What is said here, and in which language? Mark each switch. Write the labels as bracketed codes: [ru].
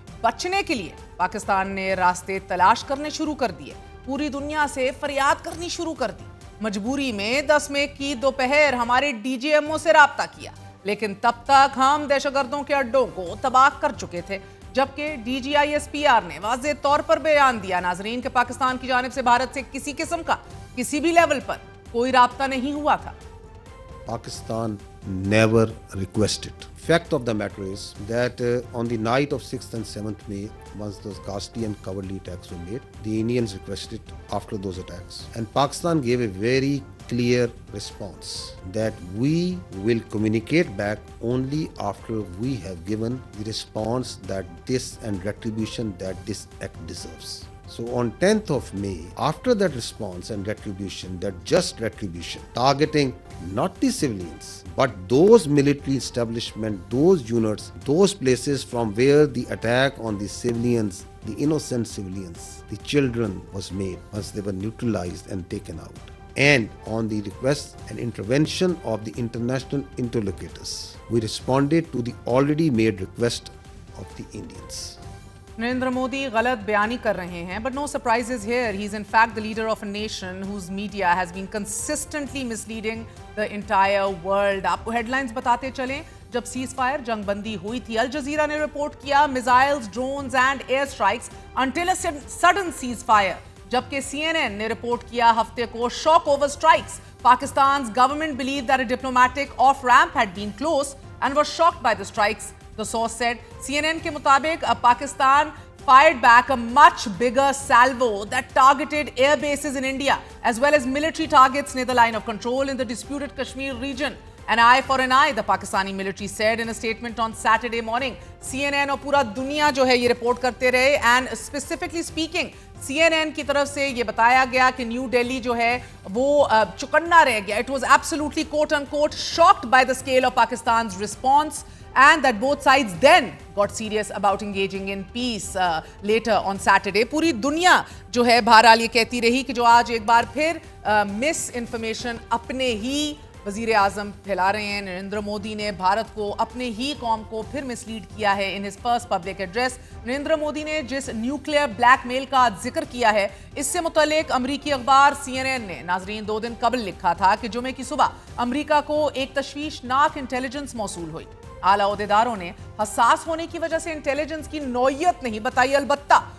[ur] بچنے کے لیے پاکستان نے راستے تلاش کرنے شروع کر دیے، پوری دنیا سے فریاد کرنی شروع کر دی۔ مجبوری میں 10 مئی کی دوپہر ہمارے DGMO سے رابطہ کیا، لیکن تب تک ہم دہشت گردوں کے اڈوں کو تباہ کر چکے تھے، جبکہ DGISPR نے واضح طور پر بیان دیا ناظرین کہ پاکستان کی جانب سے بھارت سے کسی قسم کا کسی بھی لیول پر کوئی رابطہ نہیں ہوا تھا۔ [en] Pakistan never requested. Fact of the matter is that on the night of 6th and 7th May, once those ghastly and cowardly attacks were made, the Indians requested after those attacks. And Pakistan gave a very clear response that we will communicate back only after we have given the response that this and retribution that this act deserves. So on 10th of May, after that response and retribution, that just retribution, targeting not the civilians, but those military establishments, those units, those places from where the attack on the civilians, the innocent civilians, the children was made, once they were neutralized and taken out. And on the request and intervention of the international interlocutors, we responded to the already made request of the Indians. [ur] Narendra Modi غلط بیانی کر رہے ہیں [en] but no surprises here. He is in fact the leader of a nation whose media has been consistently misleading the entire world. [ur] آپ کو head lines بتاتے چلیں، جب سیز فائر جنگ بندی ہوئی تھی، الجزیرہ نے رپورٹ کیا [en] missiles, drones and air strikes until a sudden ceasefire، [ur] جبکہ CNN نے رپورٹ کیا ہفتے کو [en] shock over strikes. Pakistan's government believed that a diplomatic off-ramp had been closed and was shocked by the strikes. The source said, CNN [ur] کے مطابق [en] Pakistan fired back a much bigger salvo that targeted air bases in India as well as military targets near the line of control in the disputed Kashmir region. An eye for an eye, the Pakistani military said in a statement on Saturday morning. [ur] CNN اور پورا دنیا جو ہے یہ report کرتے رہے [en] and specifically speaking [ur] CNN کی طرف سے یہ بتایا گیا کہ نیو دہلی جو ہے وہ چکنا رہ گیا. [en] It was absolutely quote unquote shocked by the scale of Pakistan's response and that both sides then got serious about engaging in peace later on Saturday. [ur] پوری دنیا جو ہے بہرحال یہ کہتی رہی کہ جو آج ایک بار پھر مس انفارمیشن اپنے ہی وزیر اعظم پھیلا رہے ہیں۔ نریندر مودی نے بھارت کو اپنے ہی قوم کو پھر مسلیڈ کیا ہے۔ [en] in his first public address [ur] Narendra Modi نے جس نیوکلیئر بلیک میل کا ذکر کیا ہے، اس سے متعلق امریکی اخبار CNN نے ناظرین 2 دن قبل لکھا تھا کہ جمعے کی صبح امریکہ کو ایک تشویشناک انٹیلیجنس موصول ہوئی۔ اعلیٰ عہدیداروں نے حساس ہونے کی وجہ سے انٹیلیجنس کی نوعیت نہیں بتائی، البتہ